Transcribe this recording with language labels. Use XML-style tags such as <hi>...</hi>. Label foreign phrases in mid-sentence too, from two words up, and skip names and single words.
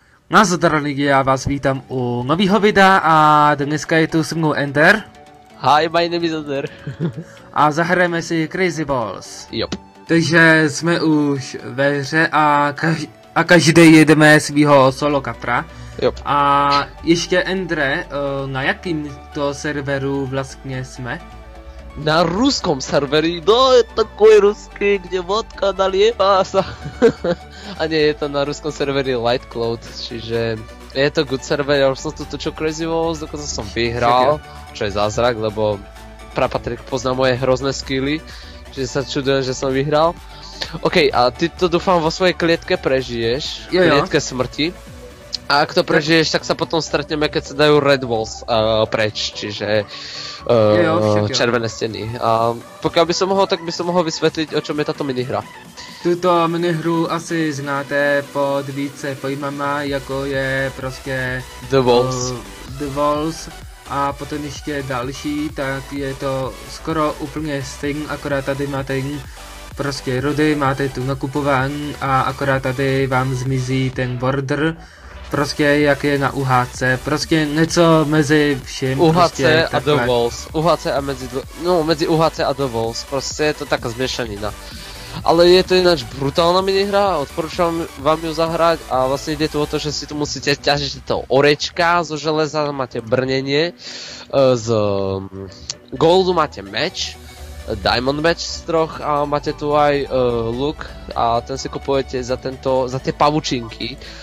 <cs>Nazdar lidi, já vás vítám u nového videa a dneska je tu se mnou Ender.</cs> <en>Hi, my name is Ender.</en> <cs>A zahrajeme si Crazy Balls.</cs> <en>Yep.</en> <cs>Takže jsme už ve hře a každý jedeme svýho solo kapra.</cs> <en>Yep.</en> <cs>A ještě Endre, na jakým to serveru vlastně jsme?</cs> <sk>Na ruskom serveri, no je takový ruský, kde vodka nalieva sa. A nie, je to na ruskom serveri Lightcloud, čiže je to</sk> <en>good server,</en> <sk>ja už som tu točil Crazy Balls, dokonca som vyhral, čo je zázrak, lebo Patrik pozná moje hrozné skilly, čiže sa čudujem, že som vyhral. OK, a ty to dúfam vo svojej klietke prežiješ, klietke smrti. A ak to prežiješ, tak sa potom stretneme, keď sa dajú Red Walls preč, čiže červené steny. A pokiaľ by som mohol, tak by som mohol vysvetliť, o čom je táto minihra.</sk> <cs>Tuto minihru asi znáte pod více pojmama, jako je prostě The Walls. The Walls a potom ještě další, tak je to skoro úplně stejný, akorát tady máte prostě rody, máte tu nakupování a akorát tady vám zmizí ten border. Prostě jak je na UHC, prostě něco mezi vším. UHC prostě</cs> <sk>a The Walls. UHC a medzi UHC a The Walls, prostě je to taká zmiešanina. Ale je to ináč brutálna minihra, odporúčam vám ju zahrať a vlastne ide tu o to, že si tu musíte ťažiť to orečka zo železa, máte brnenie, z goldu máte meč, diamond meč z troch a máte tu aj luk a ten si kupujete za tie pavučinky.</sk>